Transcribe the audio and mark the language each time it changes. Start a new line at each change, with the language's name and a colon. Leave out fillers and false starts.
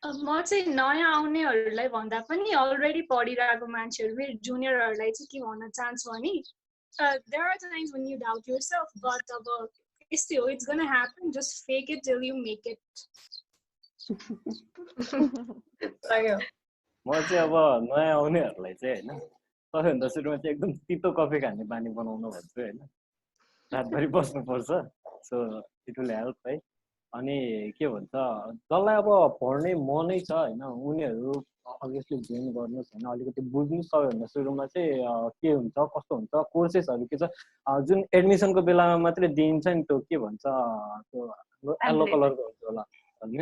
Nepali: म चाहिँ नयाँ आउनेहरूलाई भन्दा पनि अलरेडी पढिरहेको मान्छेहरू मेरो जुनियरहरूलाई चाहिँ के भन्न चाहन्छु भने
English: there are times when you doubt yourself,
Nepali: but यस्तै हो,
English: it's gonna happen, just fake it till you make it.
Nepali: म चाहिँ अब नयाँ आउनेहरूलाई चाहिँ होइन सबैभन्दा सुरुमा चाहिँ एकदम तितो कफी खाने बानी बनाउनु भन्छु होइन। रातभरि बस्नुपर्छ,
English: so it will help
Nepali: है। अनि के भन्छ जसलाई अब पढ्ने मनै छ होइन उनीहरू अभियसली जोइन गर्नुहोस् होइन, अलिकति बुझ्नु। सबैभन्दा सुरुमा चाहिँ के हुन्छ कस्तो हुन्छ कोर्सेसहरू के छ जुन एडमिसनको बेलामा मात्रै दिइन्छ नि, त्यो के भन्छ त्यो येल्लो कलरको हुन्छ होला होइन।